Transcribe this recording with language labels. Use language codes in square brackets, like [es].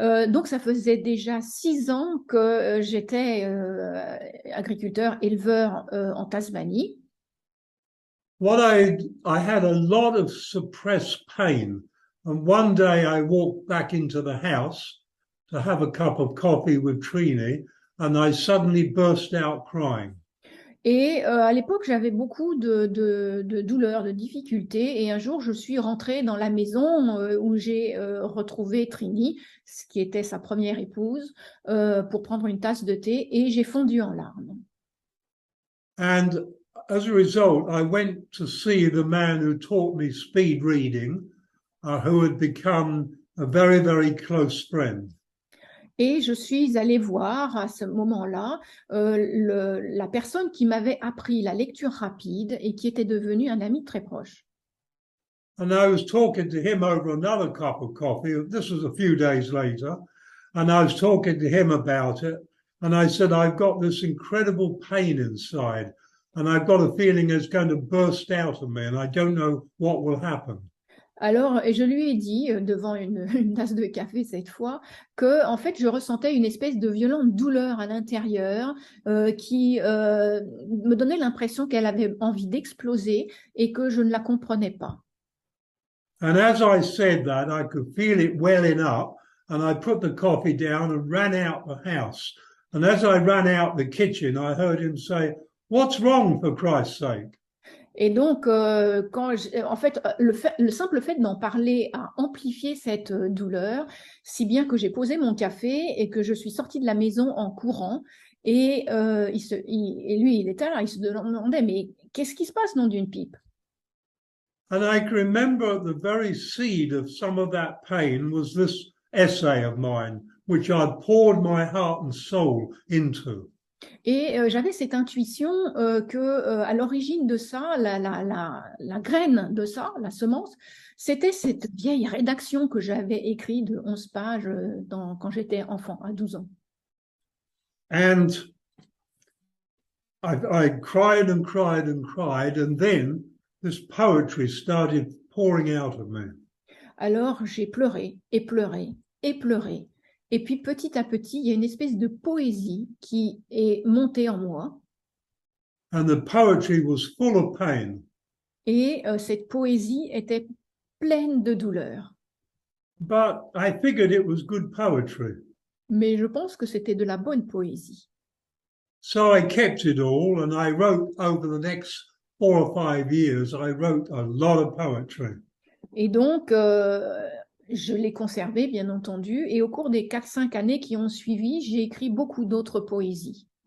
[fr] Donc, ça faisait déjà 6 ans que j'étais agriculteur, éleveur en Tasmanie. [en] I had a lot of suppressed pain. And one day I walked back into the house to have a cup of coffee with Trini, and I suddenly burst out crying. [fr] Et à l'époque, j'avais beaucoup de douleurs, de difficultés. Et un jour, je suis rentrée dans la maison où j'ai retrouvé Trini, ce qui était sa première épouse, pour prendre une tasse de thé, et j'ai fondu en larmes. [en] And as a result, I went to see the man who taught me speed reading, who had become a very, very close friend. [fr] Et je suis allée voir à ce moment-là la personne qui m'avait appris la lecture rapide et qui était devenue un ami très proche. [en] And I was talking to him over another cup of coffee. This was a few days later. And I was talking to him about it. And I said, I've got this incredible pain inside. And I've got a feeling it's going to burst out of me. And I don't know what will happen. [fr] Alors, et je lui ai dit, devant une tasse de café cette fois, que en fait, je ressentais une espèce de violente douleur à l'intérieur qui me donnait l'impression qu'elle avait envie d'exploser et que je ne la comprenais pas. [en] And as I said that, I could feel it welling up, and I put the coffee down and ran out the house. And as I ran out the kitchen, I heard him say, "What's wrong, for Christ's sake?" [fr] Et donc, en fait, le simple fait d'en parler a amplifié cette douleur, si bien que j'ai posé mon café et que je suis sortie de la maison en courant. Et lui, il était là, il se demandait, mais qu'est-ce qui se passe, nom d'une pipe? [en] And I can remember the very seed of some of that pain was this essay of mine, which I'd poured my heart and soul into. [fr] Et j'avais cette intuition que à l'origine de ça, la graine de ça, la semence, c'était cette vieille rédaction que j'avais écrite de 11 pages quand j'étais enfant, à 12 ans. [en] And I cried and cried and cried, and then this poetry started pouring out of me. [fr] Alors j'ai pleuré et pleuré et pleuré. Et puis petit à petit, il y a une espèce de poésie qui est montée en moi. [en] And the poetry was full of pain. [fr] Et cette poésie était pleine de douleur. [en] But I figured it was good poetry. [fr] Mais je pense que c'était de la bonne poésie. [en] So I kept it all, and I wrote over the next 4 or 5 years, I wrote a lot of poetry. [fr] Et donc, je l'ai conservé, bien entendu. Et au cours des 4-5 années qui ont suivi, j'ai écrit beaucoup d'autres poésies.